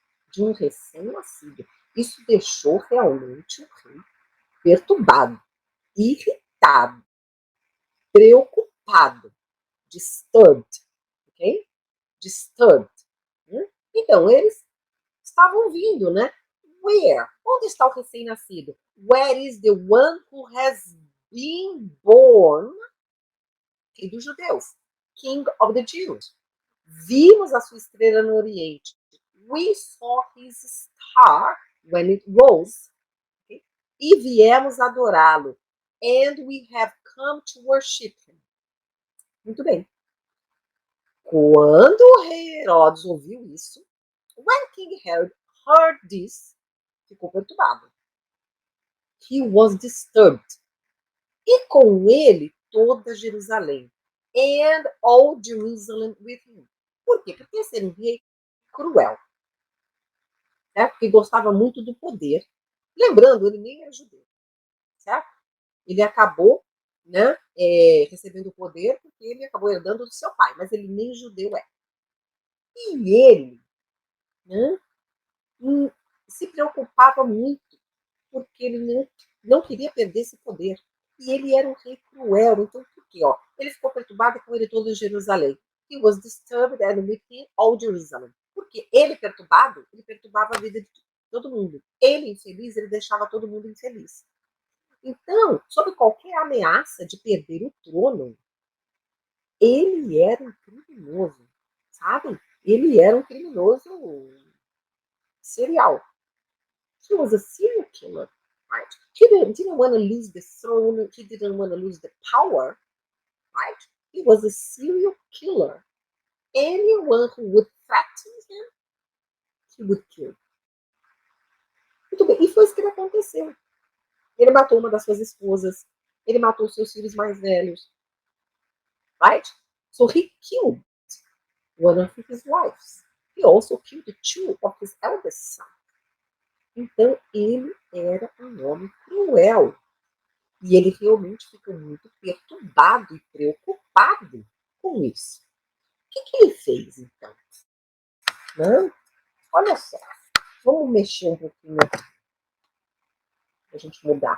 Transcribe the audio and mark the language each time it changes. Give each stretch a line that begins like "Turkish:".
Portuguese: De um recém-nascido. Isso deixou realmente o rei perturbado, irritado, preocupado,
English: disturbed, ok? Disturbed.
Portuguese: Né? Então, eles estavam vindo, né?
English: Where?
Portuguese: Onde está o recém-nascido?
English: Where is the one who has been born?
Portuguese: Rei dos judeus.
English: King of the Jews.
Portuguese: Vimos a sua estrela no Oriente.
English: We saw his star when it rose. Okay?
Portuguese: E viemos adorá-lo.
English: And we have come to worship him.
Portuguese: Muito bem. Quando o rei Herodes ouviu isso,
English: when King Herod heard this,
Portuguese: ficou perturbado.
English: He was disturbed.
Portuguese: E com ele toda Jerusalém.
English: And all Jerusalem with him.
Portuguese: Por quê? Porque esse era um rei cruel. Né? Porque gostava muito do poder. Lembrando, ele nem era judeu. Certo? Ele acabou, né, recebendo o poder porque ele acabou herdando do seu pai. Mas ele nem judeu é. E ele, né, se preocupava muito porque ele não queria perder esse poder. E ele era um rei cruel. Então, por quê? Ó, ele ficou perturbado com ele todo em Jerusalém.
English: He was disturbed and with him all Jerusalem.
Portuguese: Porque ele perturbado, ele perturbava a vida de todo mundo. Ele infeliz, ele deixava todo mundo infeliz. Então, sob qualquer ameaça de perder o trono, ele era um criminoso, sabe? Ele era um criminoso serial.
English: He was a serial killer. Right? He didn't want to lose the throne. He didn't want to lose the power. Right? He was a serial killer. Anyone who would threaten him, he would kill.
Portuguese: Muito bem. E foi isso que aconteceu. Ele matou uma das suas esposas. Ele matou seus filhos mais velhos.
English: Right? So he killed one of his wives. He also killed two of his eldest sons.
Portuguese: Então, ele era um homem cruel. E ele realmente ficou muito perturbado e preocupado com isso. O que ele fez, então? Não? Olha só. Vamos mexer um pouquinho aqui. Para a gente mudar.